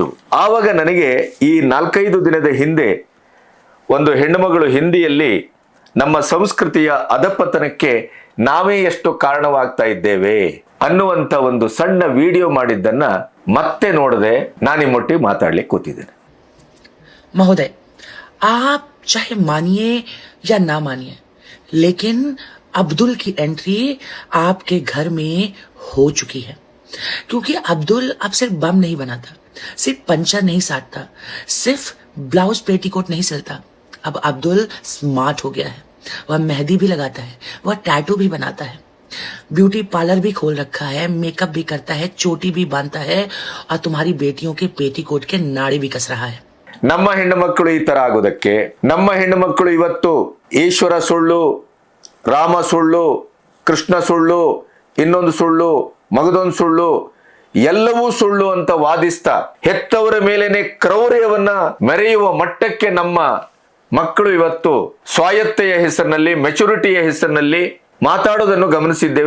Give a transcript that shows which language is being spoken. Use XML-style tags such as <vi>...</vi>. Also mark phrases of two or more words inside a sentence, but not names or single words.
<kn>ಆವಾಗ ನನಗೆ ಈ 4-5 ದಿನದ ಹಿಂದೆ ಒಂದು ಹೆಣ್ಣುಮಗಳು ಹಿಂದಿಯಲ್ಲಿ ನಮ್ಮ ಸಂಸ್ಕೃತಿಯ ಅಧಪತನಕ್ಕೆ ನಾವೇ ಎಷ್ಟು ಕಾರಣವಾಗ್ತಾ ಇದ್ದೇವೆ ಅನ್ನುವಂತ ಒಂದು ಸಣ್ಣ ವಿಡಿಯೋ ಮಾಡಿದ್ದನ್ನ ಮತ್ತೆ ನೋಡದೆ ನಾನು ನಿಮ್ಮೊಟ್ಟಿಗೆ ಮಾತಾಡ್ಲಿಕ್ಕೆ ಕೂತಿದ್ದೇನೆ.</kn> <hi>महोदय, आप चाहे मानिए या ना मानिए, लेकिन अब्दुल की एंट्री आपके घर में हो चुकी है. क्योंकि अब्दुल अब सिर्फ बम नहीं बनाता, सिर्फ पंचर नहीं साटता, सिर्फ ब्लाउज पेटीकोट नहीं सिलता। अब अब्दुल स्मार्ट हो गया है, वह मेहंदी भी लगाता है, वह टैटू भी बनाता है, ब्यूटी पार्लर भी खोल रखा है, मेकअप भी करता है, चोटी भी बांधता है और तुम्हारी बेटियों के पेटीकोट के नाड़ी भी कस रहा है।</hi> <kn>ನಮ್ಮ ಹೆಣ್ಣು ಮಕ್ಕಳು ಈ ತರ ಆಗೋದಕ್ಕೆ, ನಮ್ಮ ಹೆಣ್ಣು ಮಕ್ಕಳು ಇವತ್ತು ಈಶ್ವರ ಸುಳ್ಳು, ರಾಮ ಸುಳ್ಳು, ಕೃಷ್ಣ ಸುಳ್ಳು, ಇನ್ನೊಂದು ಸುಳ್ಳು, ಮಗದೊಂದು ಸುಳ್ಳು, ಎಲ್ಲವೂ ಸುಳ್ಳು ಅಂತ ವಾದಿಸ್ತಾ ಹೆತ್ತವರ ಮೇಲೇನೆ ಕ್ರೌರ್ಯವನ್ನ ಮೆರೆಯುವ ಮಟ್ಟಕ್ಕೆ ನಮ್ಮ ಮಕ್ಕಳು ಇವತ್ತು ಸ್ವಾಯತ್ತೆಯ ಹೆಸರಿನಲ್ಲಿ, ಮೆಚುರಿಟಿಯ ಹೆಸರಿನಲ್ಲಿ ಮಾತಾಡೋದನ್ನು ಗಮನಿಸಿದ್ದೇವೆ.</kn>